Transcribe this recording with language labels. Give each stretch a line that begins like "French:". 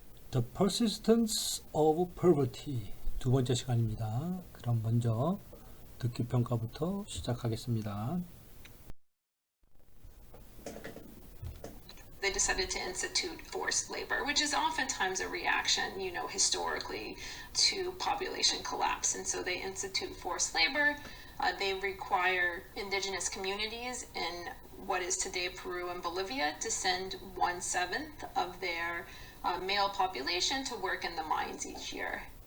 English: The persistence of poverty
Korean: 두 번째 시간입니다. 그럼 먼저 듣기 평가부터 시작하겠습니다.
English: They decided to institute forced labor, which is oftentimes a reaction, historically to population collapse. And so they institute forced labor. They require indigenous communities in what is today Peru and Bolivia to send 1/7 of their male population to work in the mines each year.